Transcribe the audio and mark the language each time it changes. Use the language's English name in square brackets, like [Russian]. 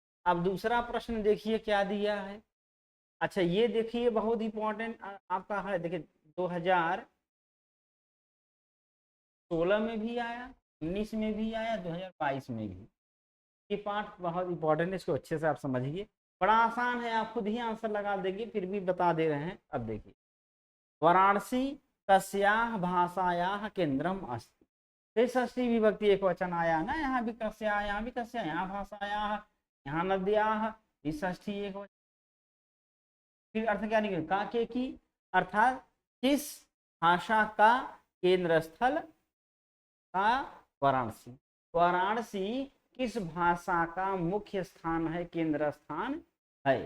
[Hindi] अब दूसरा प्रश्न देखिए क्या दिया है। अच्छा ये देखिए बहुत इंपॉर्टेंट आपका है। देखिए 2016 में भी आया, 19 में भी आया, 2022 में भी। ये पाठ बहुत इंपॉर्टेंट है, इसको अच्छे से आप समझिए। बड़ा आसान है, आप खुद ही आंसर लगा देंगे, फिर भी बता दे रहे हैं। अब देखिए [Sanskrit] वाराणसी कस्याः भाषायाः केंद्रम अस्ति। [Hindi] फिर षष्ठी विभक्ति एक वचन आया ना, यहाँ भी कस्या, यहाँ भी कस्या, यहाँ भाषायाः, यहाँ नद्याः, षष्ठी एक वचन। फिर अर्थ क्या निकले? का के की, अर्थात किस भाषा का केंद्र स्थल का वाराणसी। वाराणसी किस भाषा का मुख्य स्थान है, केंद्र स्थान है?